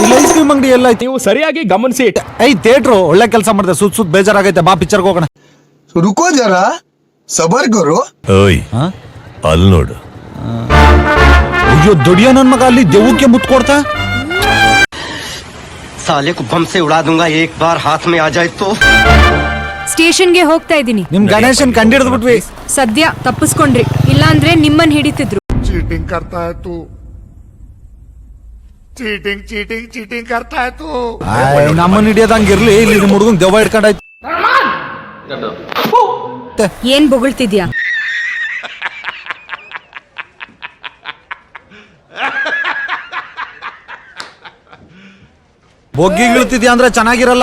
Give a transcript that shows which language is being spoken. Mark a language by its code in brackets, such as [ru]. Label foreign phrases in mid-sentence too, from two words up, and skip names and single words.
[kn] ಐಸ್ ಕ್ರೀಮ್ ಅಂಗಡಿ ಎಲ್ಲ ಐತಿ. ನೀವು ಸರಿಯಾಗಿ ಗಮನಿಸಿ. ಐ ಥಿಯೇಟ್ರು ಒಳ್ಳೆ ಕೆಲಸ ಮಾಡಿದೆ. ಸುತ್ತ ಬೇಜಾರಾಗೈತೆ, ಬಾ ಪಿಕ್ಚರ್ಗೆ ಹೋಗೋಣ. [hi] रुको जरा सबर करो. [kn] ಓಯ್ ಅಲ್ಲಿ ನೋಡು. ಅಯ್ಯೋ ದುಡಿಯೋ ನನ್ ಮಗ ಅಲ್ಲಿ ದೆವ್ವಕ್ಕೆ ಮುತ್ತು ಕೊಡ್ತಾ. [hi] साले को बम से उड़ा दूंगा एक बार हाथ में आ जाए तो. [kn] ಸ್ಟೇಷನ್ಗೆ ಹೋಗ್ತಾ ಇದ್ದೀನಿ. ನಿಮ್ ಗಣೇಶನ್ ಕಂಡಿಡ್ದು ಬಿಟ್ವಿ. ಸದ್ಯ ತಪ್ಪಿಸ್ಕೊಂಡ್ರಿ, ಇಲ್ಲಾಂದ್ರೆ ನಿಮ್ಮನ್ ಹಿಡಿತಿದ್ರು. [hi] चीटिंग करता है तू, चीटिंग चीटिंग चीटिंग करता है तू. [kn] ನಮ್ಮನ್ನ ಹಿಡಿಯೋದಂಗ ಇರ್ಲಿ, ಇಲ್ಲಿ ನಿಮ್ ಹುಡುಗಂಗ್ ದೆವ್ವ ಹಿಡ್ಕೊಂಡಾಯ್ತು. ಏನ್ ಬೊಗಳ್ತಿದ್ಯಾ? ಬೊಗ್ಗಿ ಇಳ್ತಿದ್ಯಾ ಅಂದ್ರೆ ಚೆನ್ನಾಗಿರಲ್ಲ.